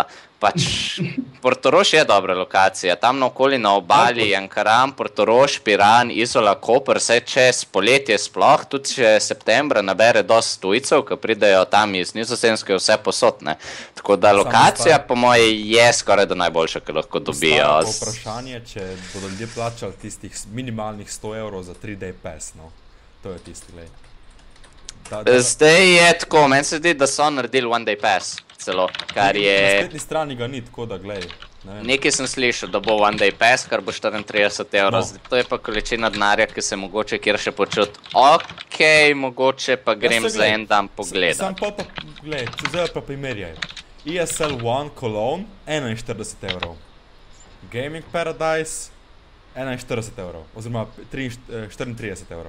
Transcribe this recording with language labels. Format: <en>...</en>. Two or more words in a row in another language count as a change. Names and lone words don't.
<sl>Pač Portorož je dobra lokacija, tam naokoli na obali, Ankaran, Portorož, Piran, Izola, Koper, vse čez poletje sploh, tudi če septembra nabere dosti tujcev, ki pridejo tam iz Nizozemske vse posotne. Tako da lokacija po moje je skoraj da najboljša, ki lahko dobijo. Vprašanje, če bodo ljudje plačali tistih minimalnih 100 evrov za</sl> <en>3-day pass,</en> <sl>no. To je tisti, glej. Zdaj je tako, meni se zdi, da so naredili</sl> <en>one day pass</en> <sl>celo, kar je... Na spletni strani ga ni, tako da glej. Nekaj sem slišal, da bo</sl> <en>one day pass,</en> <sl>kar bo 34 evrov. Zdaj, to je pa količina denarja, ki se mogoče kjer še počuti. Okej, mogoče pa grem za en dan pogledat. Sam pa, glej, zdaj pa primerjaj. ESL One Cologne, 41 evrov. Gaming Paradise, 41 evrov, oziroma 34 evrov.</sl>